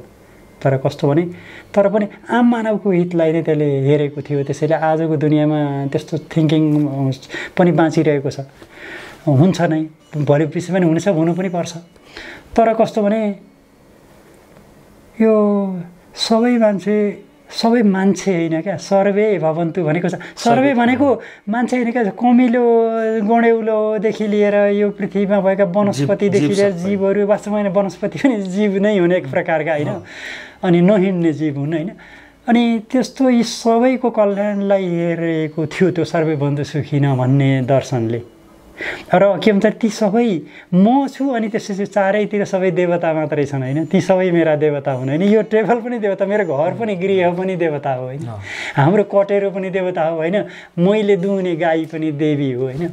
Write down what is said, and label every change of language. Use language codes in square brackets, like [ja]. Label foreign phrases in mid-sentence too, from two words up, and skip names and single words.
[ne] तर कस्तो भने तर पनि आम मानवको हितलाई नै त्यसले हेरेको थियो। त्यसैले आजको दुनियाँमा त्यस्तो थिङ्किङ पनि बाँचिरहेको छ, हुन्छ नै, भोलि पछि पनि हुनेछ, हुनु पनि पर्छ। तर कस्तो भने यो सबै मान्छे होइन क्या, [sa] सर्वे भवन्तु [ne] भनेको छ। सर्वे भनेको मान्छे होइन क्या, कमिलो गणेउलोदेखि लिएर यो पृथ्वीमा भएका वनस्पतिदेखि लिएर जीवहरू, वास्तवमा वनस्पति पनि जीव नै हुने एक प्रकारका होइन, अनि नहिँड्ने जीव हुन् होइन। अनि त्यस्तो यी सबैको कल्याणलाई हेरेको थियो त्यो [sa] सर्वे भवन्तु सुखिनः [ne] भन्ने दर्शनले। र के भन्छ ती सबै म छु अनि त्यसपछि चारैतिर सबै देवता मात्रै छन् होइन, ती सबै मेरा देवता हुन् होइन। यो टेबल पनि देवता, मेरो घर पनि गृह पनि देवता हो होइन, हाम्रो कटेरो पनि देवता हो होइन, मैले दुहुने गाई पनि देवी हो होइन।